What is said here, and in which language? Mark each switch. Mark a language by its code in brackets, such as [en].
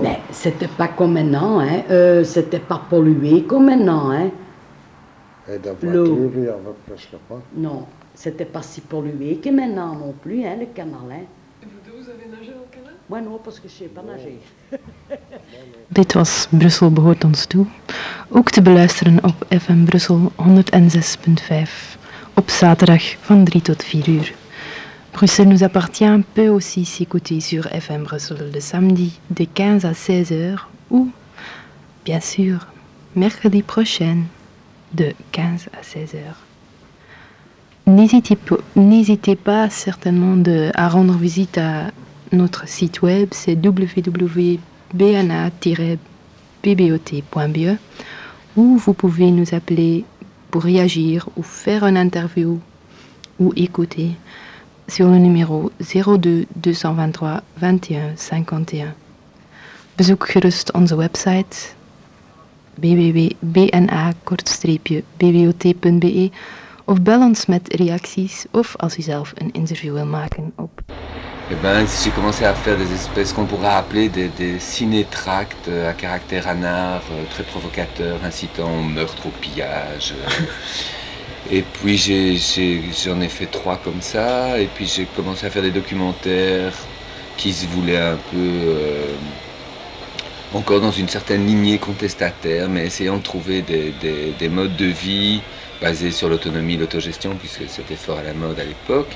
[fr] Mais c'était pas comme maintenant, hein. C'était pas pollué comme maintenant, hein. Et de voiture, il y avait presque pas. Non, c'était pas si pollué que maintenant non plus, hein, le canal, hein. Et vous deux, vous avez nagé dans le canal? Moi non, parce que je sais pas nager. [nl] Dit was Brussel behoort ons toe. Ook te beluisteren op FM Brussel 106.5. Op zaterdag van 3 tot 4 uur. [fr] Bruxelles nous appartient peut aussi s'écouter sur FM Brussel le samedi de 15 à 16 heures ou, bien sûr, mercredi prochain de 15 à 16 heures. N'hésitez pas certainement à rendre visite à notre site web, c'est www.bna-bbot.be où vous pouvez nous appeler pour réagir ou faire une interview ou écouter sur le numéro 02-223-21-51. [nl] Bezoek gerust onze website www.bna-bbot.be of bel ons met reacties of als u zelf een interview wil maken op... [fr] Eh ben, si j'ai commencé à faire des espèces qu'on pourrait appeler des ciné-tracts à caractère anard, très provocateur, incitant au meurtre, au pillage. Et puis j'en ai fait trois comme ça, et puis j'ai commencé à faire des documentaires qui se voulaient un peu encore dans une certaine lignée contestataire, mais essayant de trouver des modes de vie basés sur l'autonomie, l'autogestion, puisque c'était fort à la mode à l'époque.